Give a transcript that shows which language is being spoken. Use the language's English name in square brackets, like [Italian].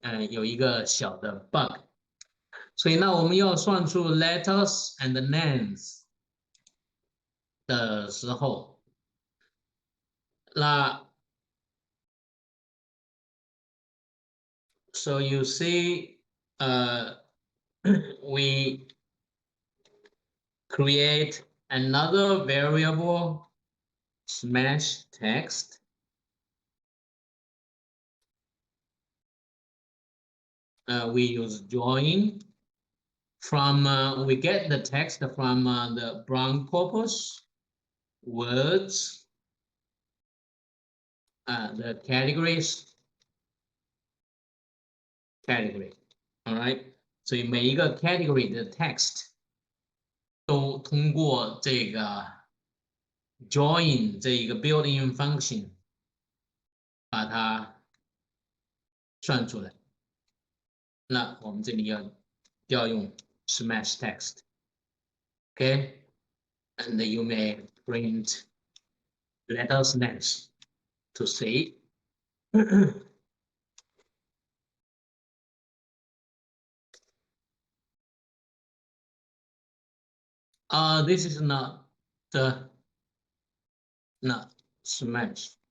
[Chinese] 有一个小的 bug， 所以那我们要算出 [English] letters and names [Chinese] 的时候，那 [English] so you see, we create another variable smash text. We use join from we get the text from the brown corpus words, the categories category, all right. [Chinese] 所以每一个 category 的 text 都通过这个 join 这一个 built-in function 把它算出来。那我们这里要用 smash text, okay? [English] And you may print letters names to see. This is not smash.